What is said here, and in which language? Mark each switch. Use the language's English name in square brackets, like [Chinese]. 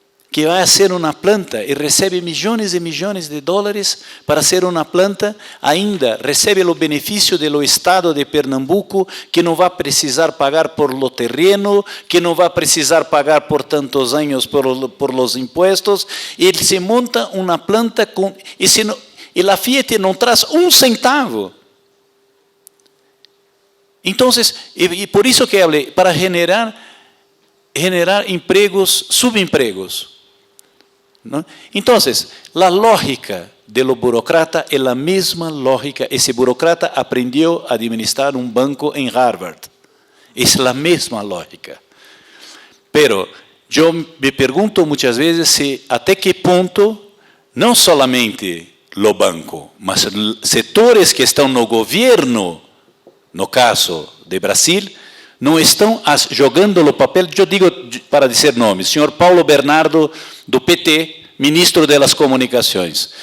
[Portuguese] que vai fazer uma planta e recebe milhões e milhões de dólares para fazer uma planta, ainda recebe o benefício do estado de Pernambuco, que não vai precisar pagar [Spanish] por lo terreno, [Portuguese] que não vai precisar pagar por tantos anos [Spanish] por los impuestos, [Portuguese] e ele se monta uma planta com, e a Fiat não traz um centavo. Então, e por isso que falei, para generar empregos, subempregos. [Spanish] ¿No? Entonces, la lógica de lo burócrata es la misma lógica. Ese burócrata aprendió a administrar un banco en Harvard. Es la misma lógica. Pero yo me pregunto muchas veces si hasta qué punto, no solamente lo banco, [Portuguese] mas setores que están no gobierno, no caso de Brasil, não estão jogando o papel, eu digo para dizer nomes, senhor Paulo Bernardo, do PT, ministro das Comunicações.